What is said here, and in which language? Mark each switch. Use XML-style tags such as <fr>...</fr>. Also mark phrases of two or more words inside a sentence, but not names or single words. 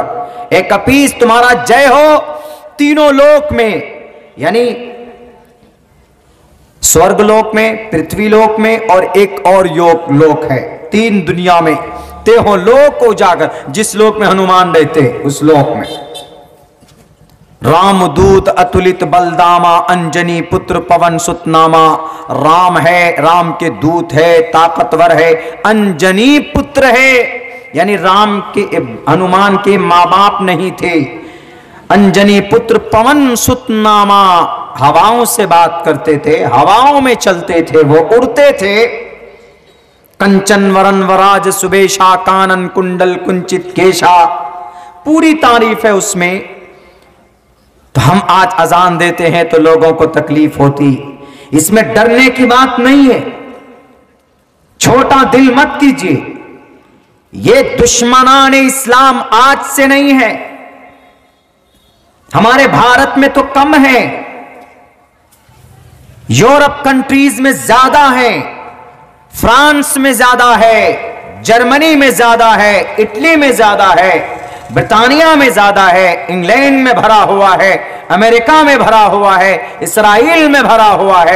<ur>اے کپیس تمہارا جے ہو تینوں لوک میں، یعنی سورگ لوک میں، پرتھوی لوک میں اور ایک اور لوک ہے. تین دنیا میں تے ہو لوک ہو جاگر. جس لوک میں ہنومان رہتے اس لوک میں.</ur> <awa>राम दूत अतुलित बलधामा, अंजनी पुत्र पवन सुत नामा.</awa> <ur>رام ہے، رام کے دوت ہے، طاقتور ہے. انجنی پتر ہے، یعنی رام کے ہنومان کے ماں باپ نہیں تھے.</ur> <awa>अंजनी पुत्र पवन सुत नामा,</awa> <ur>ہواؤں سے بات کرتے تھے، ہواؤں میں چلتے تھے، وہ اڑتے تھے.</ur> <awa>कंचन बरन बिराज सुबेसा, कानन कुंडल कुंचित केसा.</awa> <ur>پوری تعریف ہے اس میں. تو ہم آج اذان دیتے ہیں تو لوگوں کو تکلیف ہوتی. اس میں ڈرنے کی بات نہیں ہے. چھوٹا دل مت کیجیے. یہ دشمنان اسلام آج سے نہیں ہے، ہمارے بھارت میں تو کم ہے، یورپ کنٹریز میں زیادہ ہے، فرانس میں زیادہ ہے، جرمنی میں زیادہ ہے، اٹلی میں زیادہ ہے، برطانیہ میں زیادہ ہے، انگلینڈ میں بھرا ہوا ہے، امریکہ میں بھرا ہوا ہے، اسرائیل میں بھرا ہوا ہے۔</ur>